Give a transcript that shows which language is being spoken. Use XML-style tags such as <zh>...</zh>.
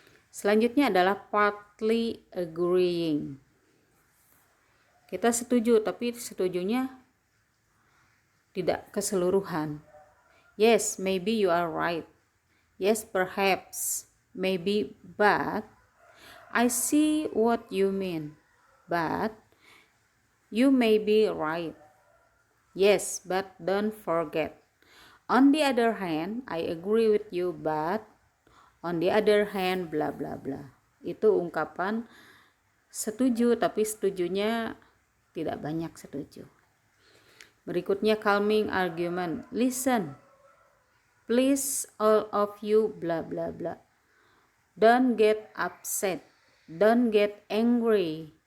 <id>Selanjutnya adalah</id> <en>partly agreeing.</en> <id>Kita setuju, tapi setujunya tidak keseluruhan.</id> <en>Yes, maybe you are right. Yes, perhaps, maybe, but I see what you mean. But you may be right. Yes, but don't forget. On the other hand, I agree with you, but on the other hand, bla bla bla.</en> <id>Itu ungkapan setuju, tapi setujunya tidak banyak setuju. Berikutnya</id> <en>calming argument. Listen. Please all of you bla bla bla. Don't get upset. Don't get angry.</en>